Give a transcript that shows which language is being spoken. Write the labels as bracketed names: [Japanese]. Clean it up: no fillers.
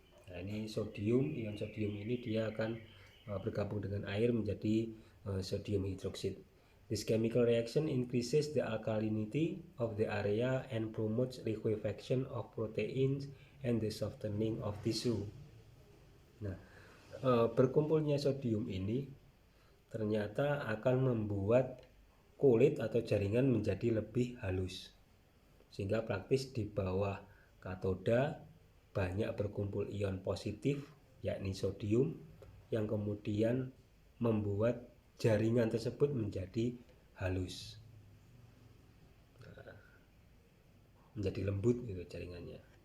[Indonesian] Nah, ini ion sodium ini dia akan bergabung dengan air menjadi sodium hydroxide. [English] This chemical reaction increases the alkalinity of the area and promotes liquefaction of proteins and the softening of tissue. [Indonesian] Nah, berkumpulnya sodium ini ternyata akan membuat kulit atau jaringan menjadi lebih halus, sehingga praktis di bawah katoda banyak berkumpul ion positif yakni sodium yang kemudian membuat jaringan tersebut menjadi halus, menjadi lembut gitu jaringannya.